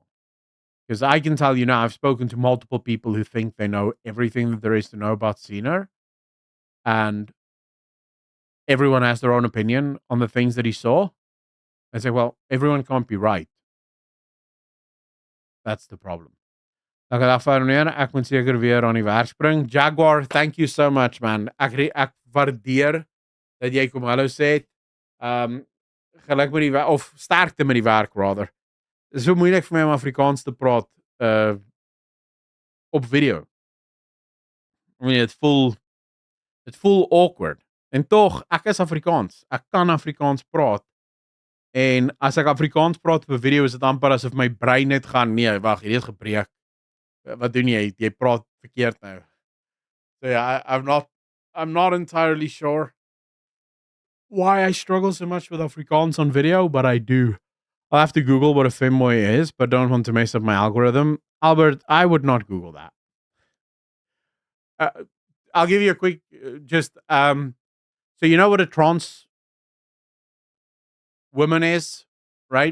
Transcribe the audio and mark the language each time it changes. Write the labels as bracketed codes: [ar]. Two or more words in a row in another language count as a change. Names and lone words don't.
[en] Because I can tell you now, I've spoken to multiple people who think they know everything that there is to know about Seer, and everyone has their own opinion on the things that he saw. I say, well, everyone can't be right. That's the problem. [af] Ek het afgeneem, ek moet seker weer aan die werk spring. [en] Jaguar, thank you so much, man. [af] Ek waardeer dat jy kom hallo sê. Um geluk met die of sterkte met die werk rather. Dit is so moeilik vir my om Afrikaans te praat op video. [en] I mean, [af] dit voel awkward. En tog, ek is Afrikaans. Ek kan Afrikaans praat. En as ek Afrikaans praat op 'n video is dit amper asof my brein net gaan, nee, wag, hierdie het gebreek. Wat doen jy? Jy praat verkeerd nou. [en] So yeah, I'm not entirely sure why I struggle so much with Afrikaans on video, but I do. I'll have to Google what a femboy is, but don't want to mess up my algorithm. Albert, I would not Google that. Uh, I'll give you a quick, so you know what a trans woman is, right?